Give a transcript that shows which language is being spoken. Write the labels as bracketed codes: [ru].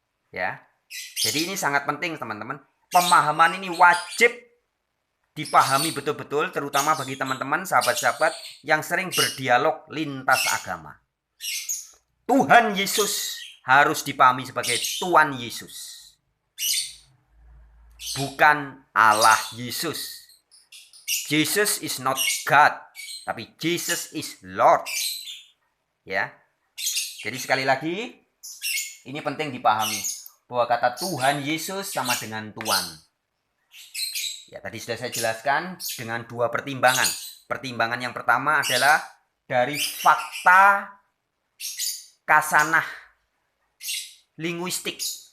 [id] Ya. Jadi ini sangat penting, teman-teman. Pemahaman ini wajib dipahami betul-betul, terutama bagi teman-teman, sahabat-sahabat yang sering berdialog lintas agama. Tuhan Yesus harus dipahami sebagai Tuhan Yesus. Bukan Allah Yesus. [en] Jesus is not God, [id] tapi [en] Jesus is Lord. [id] Ya. Jadi sekali lagi, ini penting dipahami bahwa kata Tuhan Yesus sama dengan Tuhan. Ya, tadi sudah saya jelaskan dengan dua pertimbangan. Pertimbangan yang pertama adalah dari fakta kasanah linguistik.